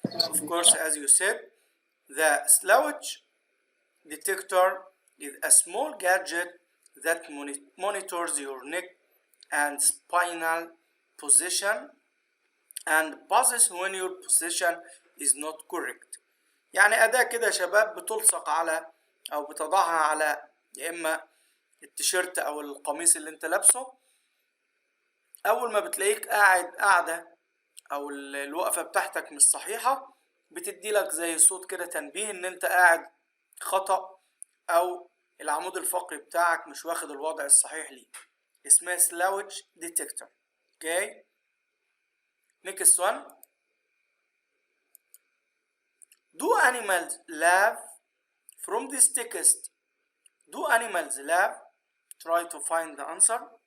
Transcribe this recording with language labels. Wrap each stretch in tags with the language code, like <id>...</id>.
<en>Of course, as you said, the slouch detector is a small gadget that monitors your neck and spinal position and buzzes when your position is not correct.</en> <ar>يعني أداة كده يا شباب بتلصق على أو بتضعها على يا إما التيشيرت أو القميص اللي أنت لابسه. أول ما بتلاقيك قاعدة أو الوقفة بتاعتك مش صحيحة، بتدي لك زي صوت كده تنبيه إن أنت قاعد خطأ أو العمود الفقري بتاعك مش واخد الوضع الصحيح ليه. اسمها slouch detector.</ar> <en>Okay. Next one. Do animals laugh? From this text, do animals laugh? Try to find the answer.</en>